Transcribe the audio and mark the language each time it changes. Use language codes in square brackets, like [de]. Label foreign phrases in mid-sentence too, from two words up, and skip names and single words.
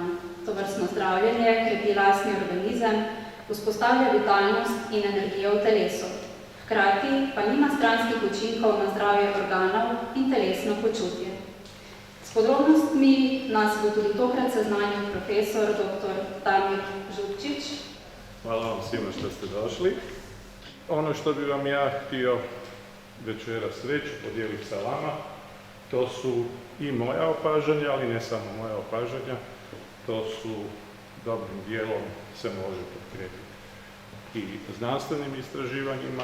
[sl] Tovrstno zdravljenje krepi lastni organizem, vzpostavlja vitalnost in energijo v telesu. Hkrati pa nima stranskih učinkov na zdravje organov in telesno počutje. S podrobnostmi nas bo tudi tokrat seznanil profesor dr. Damir Župčić. [hr] Hvala vam svima što ste došli. Ono što bi vam ja htio večeras reći, podijeliti sa vama, to su i moja opažanja, ali ne samo moja opažanja, to su dobrim dijelom se može potkrijepiti i znanstvenim istraživanjima.